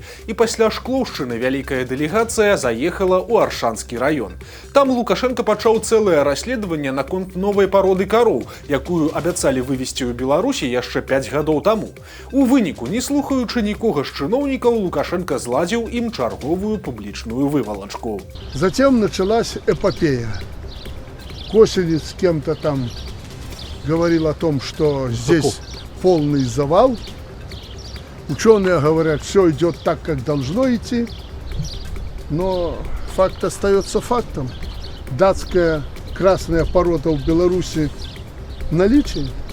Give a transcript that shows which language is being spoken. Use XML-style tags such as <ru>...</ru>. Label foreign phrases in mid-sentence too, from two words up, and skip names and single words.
<be>І пасля Шклоўшчыны вялікая дэлегацыя заехала ў Аршанскі раён. Там Лукашенка пачаў цэлае расследаванне наконт новай пароды кароў, якую абяцалі вывесці ў Беларусі яшчэ 5 гадоў таму. У выніку, не слухаючы нікога з чыноўнікаў, Лукашенка зладзіў ім чарговую публічную вывалочку.</be> <ru>Затем началась эпопея. Косинец с кем-то там говорил о том, что здесь полный завал. Ученые говорят, все идет так, как должно идти. Но факт остается фактом. Датская красная порода в Беларуси в наличии.</ru>